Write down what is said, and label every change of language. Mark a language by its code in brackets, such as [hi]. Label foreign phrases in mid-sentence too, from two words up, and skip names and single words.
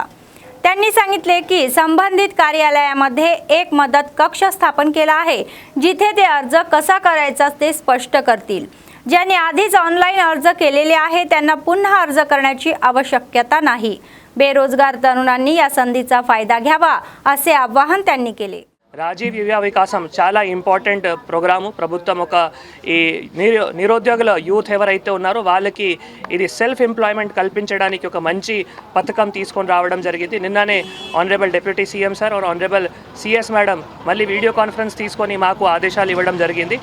[mr] त्यांनी सांगितले की संबंधित कार्यालयामध्ये एक मदत कक्ष स्थापन केला आहे जिथे ते अर्ज कसा करायचा ते स्पष्ट करतील. ज्यांनी आधीच ऑनलाईन अर्ज केलेले आहे त्यांना पुन्हा अर्ज करण्याची आवश्यकता नाही. बेरोजगार तरुणांनी या संधीचा फायदा घ्यावा असे आवाहन त्यांनी केले. [te] రాజీవ్ యువ వికాసం చాలా [en] important programme. [te] ప్రభుత్వం ఒక ఈ నిరుద్యోగుల యూత్ ఎవరైతే ఉన్నారో వాళ్ళకి ఇది [en] self employment [te] కల్పించడానికి ఒక మంచి పథకం తీసుకొని రావడం జరిగింది. నిన్ననే [en] honourable deputy CM sir or honourable CS madam [te] మళ్ళీ [en] video conference [te] తీసుకొని మాకు ఆదేశాలు ఇవ్వడం జరిగింది.